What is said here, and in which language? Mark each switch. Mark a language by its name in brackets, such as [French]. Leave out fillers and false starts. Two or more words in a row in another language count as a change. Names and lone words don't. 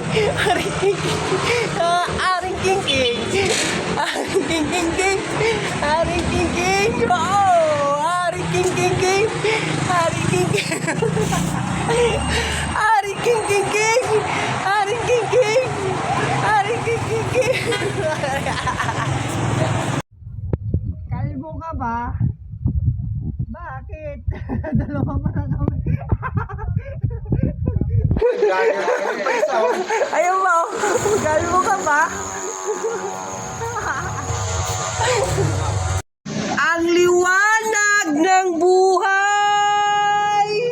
[Filipino] aring king king, aring king king, aring king king king, aring king king, oh, aring king king king, aring king king, aring king king king, aring king king, aring king king king. Kalbo ka ba? Bakit? Dalawa pa na kami. Ayaw mo, kalbo ka ba? Ang liwanag ng buhay!